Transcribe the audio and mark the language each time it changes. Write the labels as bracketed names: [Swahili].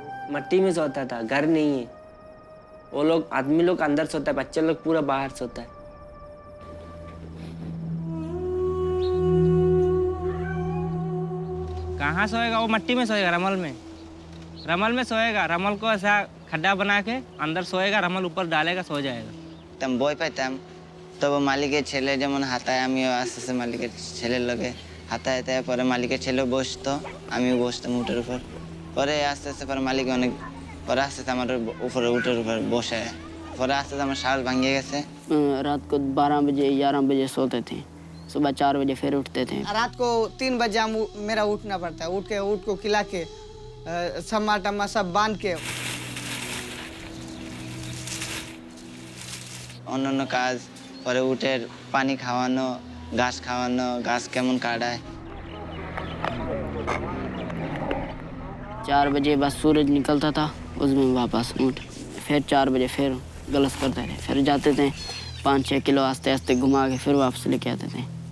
[Hindi] मट्टी में सोता था, घर नहीं है। वो लोग आदमी लोग अंदर सोता है, बच्चे लोग पूरा बाहर सोता है। कहाँ सोएगा? वो मट्टी में सोएगा, रमल में। रमल में सोएगा, रमल को ऐसा खड्डा बना के अंदर सोएगा, रमल ऊपर डालेगा, सो जाएगा। [Bangla] तम বই পাইতাম, তবে মালিকের ছেলে যেমন হাতায় আমিও আস্তে আস্তে মালিকের ছেলের লগে হাতায় পরে মালিকের ছেলেও বসতো, আমিও বসতাম উটের উপর। পরে আস্তে আস্তে পরে মালিক অনেক পরে আস্তে আস্তে আমার উপরে উটের উপর বসে, পরে আস্তে আস্তে আমার সাহস ভাঙিয়ে গেছে। [Hindi] रात को 12 बजे 11 बजे सोते थे, सुबह 4 बजे फिर उठते थे। रात को 3 बजे मेरा उठना पड़ता है, ऊँट को खिला के सम्मा टम्मा सब बांध के। [Bangla] অন্যান্য কাজ, পরে উটের পানি খাওয়ানো, ঘাস কেমন কাটায়। [Hindi] 4 बजे बस सूरज निकलता था, उसमें वापस ऊँट, फिर 4 बजे फिर गलत करते थे, फिर जाते थे 5-6 किलो आस्ते आस्ते घुमा के फिर वापस लेके आते थे।